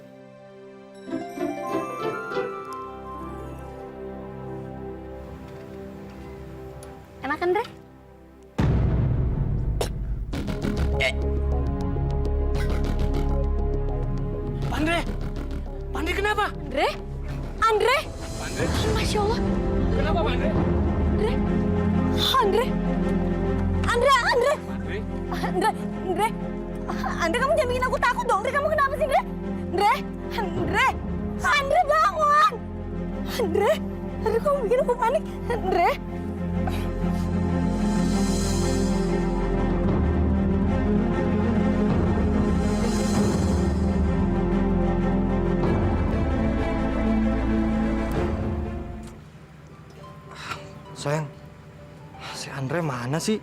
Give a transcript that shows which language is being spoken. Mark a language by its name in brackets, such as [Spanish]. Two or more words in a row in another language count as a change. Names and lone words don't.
[Indonesian] Enak kan, Dre? Pandre! Pandre kenapa? Andre? Andre? Pandre? [Arabic] ما شاء الله. [Indonesian] Kenapa Pandre? Andre? Andre? Andre? Andre? Pandre? Andre? Andre? Andre, kamu jangan bikin aku takut dong. Andre, kamu kenapa sih, Andre? Andre? Andre? Andre, bangun! Andre? Andre, kamu bikin aku panik. Andre? Sayang, si Andre mana sih?